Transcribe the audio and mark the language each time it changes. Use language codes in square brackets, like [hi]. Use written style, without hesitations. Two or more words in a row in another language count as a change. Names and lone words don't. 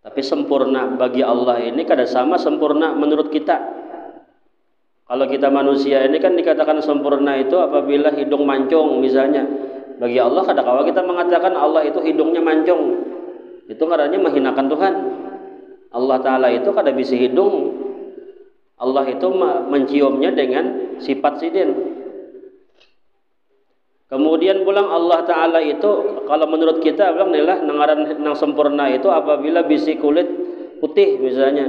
[bjn] Tapi sempurna bagi Allah ini kada sama sempurna menurut kita. [id] Kalau kita manusia ini kan dikatakan sempurna itu apabila hidung mancung misalnya. [bjn] Bagi Allah kada kawa kita mengatakan Allah itu hidungnya mancung. [id] Itu karena menghinakan Tuhan. [bjn] Allah Ta'ala itu kada bisa hidung. Allah itu menciumnya dengan sifat sidin. Kemudian pulang Allah Ta'ala itu kalau menurut kita bilang inilah nangaran nang sempurna itu apabila bisi kulit putih misalnya.